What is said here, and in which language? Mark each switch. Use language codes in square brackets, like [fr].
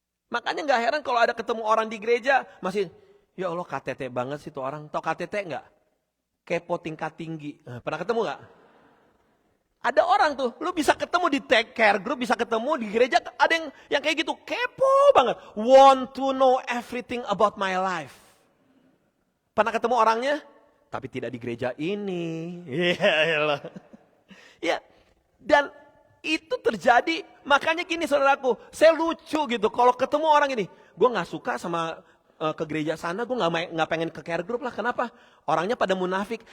[id] Makanya gak heran kalau ada ketemu orang di gereja, masih, ya Allah KTT banget sih tuh orang. Tahu KTT enggak? Kepo tingkat tinggi. Pernah ketemu gak? Ada orang tuh, lu bisa ketemu di care group, bisa ketemu di gereja, ada yang kayak gitu, kepo banget. [en] Want to know everything about my life. [id] Pernah ketemu orangnya? Tapi tidak di gereja ini. Iya, ya. Dan itu terjadi, makanya gini saudaraku, saya lucu gitu, kalau ketemu orang ini, gue gak suka sama ke gereja sana, gue gak pengen ke care group lah. Kenapa? Orangnya pada munafik.